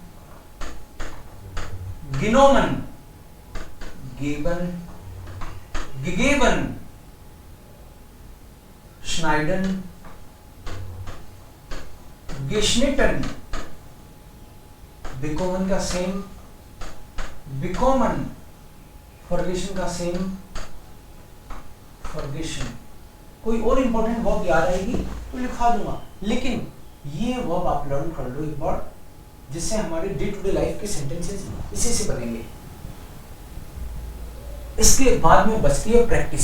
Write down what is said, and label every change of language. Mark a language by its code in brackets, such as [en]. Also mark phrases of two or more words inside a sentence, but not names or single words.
[de] genommen, geben, gegeben, schneiden, geschnitten, bekommen का सेम, bekommen, vergessen का सेम, vergessen। [hi] कोई और [en] important verb [hi] याद आएगी तो लिखा दूंगा, लेकिन ये वर्ब आप लर्न कर लो एक बार, जिससे हमारे [en] day to day life [hi] के सेंटेंसेस इसी से बनेंगे। इसके बाद में बचती है प्रैक्टिस।